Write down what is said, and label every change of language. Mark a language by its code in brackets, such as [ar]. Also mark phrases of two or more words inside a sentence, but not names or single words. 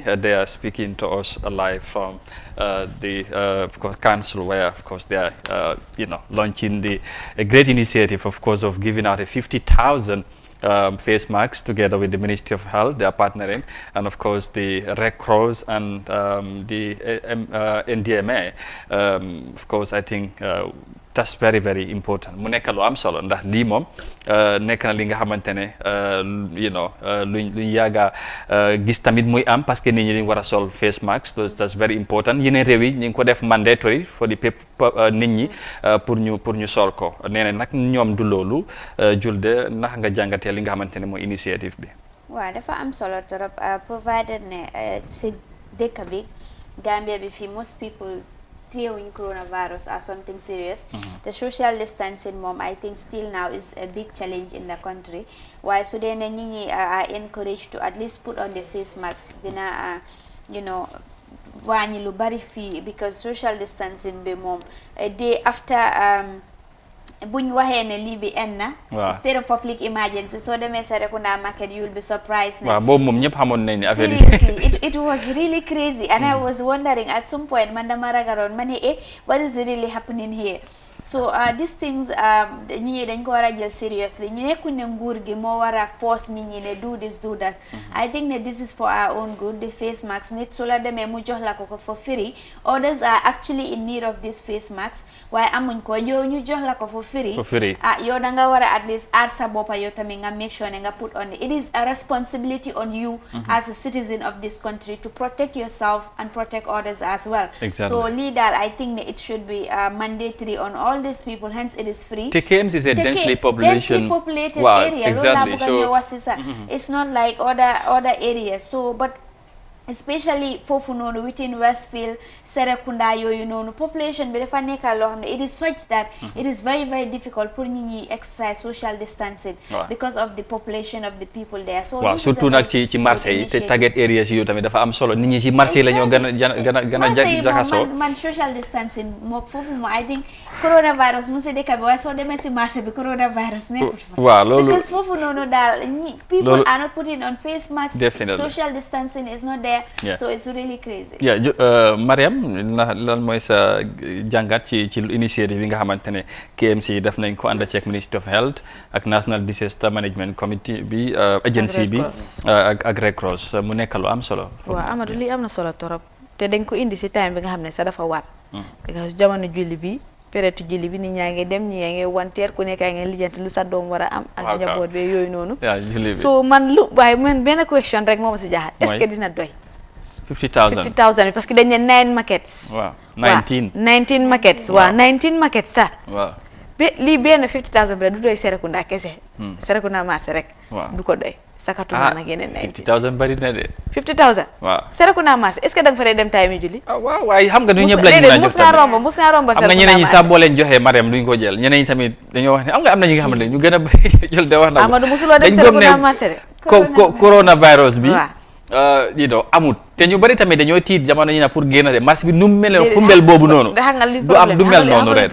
[en] They are speaking to us live from the of course, council, where of course they are launching a great initiative, of course, of giving out a 50,000 face masks together with the Ministry of Health. They are partnering, and of course the Red Cross and the NDMA. Of course, I think that's very very important. [wo] Mu nekk lu am solo ndax lii moom nekk na li nga xamante ne luñ yàgga gis tamit muy am [fr] parce que [wo] nit ñi dañ war a sol [en] face mask. That's very important. [wo] Yeneen réew yi ñu ngi ko def [en] mandatory for the people [wo] nit ñi pour ñu sol ko. Nee na nag ñoom du loolu Julde ndax nga jàngatee li nga xamante ne mooy initiative bi. waaw dafa am solo trop provided ne si dëkk bi Gambia bi fii [en] most people [wo] teewuñ [en] coronavirus as something serious. The social distancing moom I think still now is a big challenge in the country. [wo] Waaye su dee ne nit ñi [en] are encouraged to at least put on the face mask [wo] dina wàññi lu bari fii [en] because social distancing [wo] bi moom [en] day after [wo] buñ waxee ne lii bi en na [en] state of public emergency [wo] soo demee [en] Serekunda market you'll be surprised. [wo] waaw boobu moom ñëpp xamoon nañ ne affaire yi [en] seriously it was really crazy and I was wondering at some point [wo] man dama ragaroon ma ne [en] what is really happening here. So these things [wo] nit ñi dañ ko war a jël seriously ñu nekkuñ ne nguur gi moo war a force nit ñi ne [en] do this do that. I think that this is for our own good. The face mask [wo] nit su la demee mu jox la ko [en] for free. Others are actually in need of this face mask [wo] waaye amuñ ko yow ñu jox la ko [en] for free. [wo] Yow da nga war a [en] at least add [wo] sa boppa yow tamit nga [en] make sure [wo] ne nga [en] put on it is a responsibility on you as a citizen of this country to protect yourself and protect others as well. So [wo] lii daal [en] I think that it should be mandatory on all these people, hence it is free. TKMs is a densely populated area. Exactly. So it's not like other areas. So but especially [wo] foofu noonu [en] within Westfield Serekunda [wo] yooyu noonu population bi dafa nekk loo xam ne [en] it is such that it is very very difficult [wo] pour nit ñi [en] exercise social distancing because of the population of the people there. So [wo] waaw surtout nag ci marché yi te [en] target areas [wo] yi tamit dafa am solo nit ñi ci marché yi la ñoo gën a jaxasoo. man [en] social distancing [wo] moo foofu moo I think coronavirus mu si dëkk bi waaye soo demee si marché bi coronavirus nekkut fa. waaw loolu [en] because [wo] foofu noonu daal [en] people are not putting on face masks. Social distancing is not there. So it's really crazy. [wo] Mariam lan mooy sa jàngat ci initiative bi nga xamante ne KMC def nañ ko ànd ceeg Ministry of Health ak National Disaster Management Committee bi agency bi ak Red Cross mu nekk lu am solo. waaw Amadou lii am na solo torop te dañ ko indi si time bi nga xam ne sa dafa war. because jamono julli bi période julli bi nit ñaa ngi dem ñi yaa ngi wanteer ku nekk yaa ngi lijjanti lu sa doom war a am ak njaboot bi yooyu noonu. so man waaye man benn question rek moo ma si jaaxal [fr] est-ce que [wo] dina doy. 50,000 parce que dañ ne 9 maquettes. waaw 19 maquettes. waaw 19 maquettes sax. waaw lii benn 50,000 bi du doy Serekunda kese. Serekunda marché rek. du ko doy. sakatuma nag yeneen 50,000 bari na de. 50,000. waaw Serekunda marché [fr] est-ce que [wo] da nga fa dee dem taay mi julli. waaw waaye xam nga du ñëpp lañ mën a jox tamit mus nga romb am na ñeneen ñi sax boo leen joxee Mariam duñ ko jël ñeneen ñi tamit dañoo wax ne am na ñi nga xam ne ñu gën a bëri jël de wax na Amadou musuloo dem Serekunda marché de. coronavirus bi. amut te ñu bari tamit dañoo tiit jamono ñi na pour génn de marché bi nu mu mel xumbel boobu noonu du am du mel noonu ren